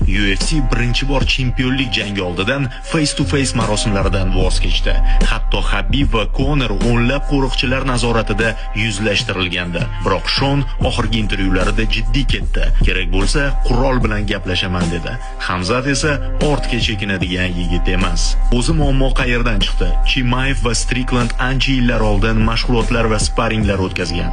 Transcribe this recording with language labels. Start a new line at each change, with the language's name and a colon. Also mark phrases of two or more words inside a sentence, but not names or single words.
Uzbek: UFC birinchi bor chempionlik jangi oldidan face-to-face marosimlaridan voz kechdi. Hatto Habib va Conor o'nlab qo'riqchilar nazoratida yuzlashtirilgandi. Biroq Shon oxirgi intervyularida jiddiy ketdi. Kerak bo'lsa, qurol bilan gaplashaman dedi. Hamzat esa ortga chekinadigan yigit emas. O'zi muammo qayerdan chiqdi? Chimaev va Strickland ancha yillar oldin mashg'ulotlar va sparinglar o'tkazgan.